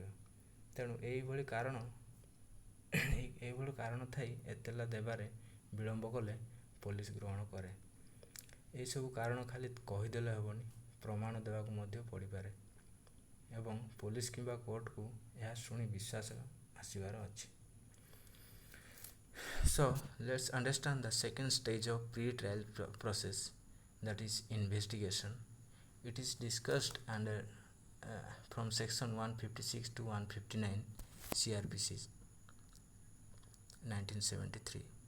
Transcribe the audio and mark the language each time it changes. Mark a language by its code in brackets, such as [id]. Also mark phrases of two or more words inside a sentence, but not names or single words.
[or] ତେଣୁ ଏଇଭଳି କାରଣ ଥାଇ ଏତଲା ଦେବାରେ ବିଳମ୍ବ କଲେ ପୋଲିସ ଗ୍ରହଣ କରେ। ଏହିସବୁ କାରଣ ଖାଲି କହିଦେଲେ ହେବନି, ପ୍ରମାଣ ଦେବାକୁ ମଧ୍ୟ ପଡ଼ିପାରେ ଏବଂ ପୋଲିସ କିମ୍ବା କୋର୍ଟକୁ ଏହା ଶୁଣି ବିଶ୍ୱାସ ଆସିବାର ଅଛି। [en] So let's understand the second stage of pre-trial process, that is investigation. It is discussed under from section 156 to 159 CrPC 1973.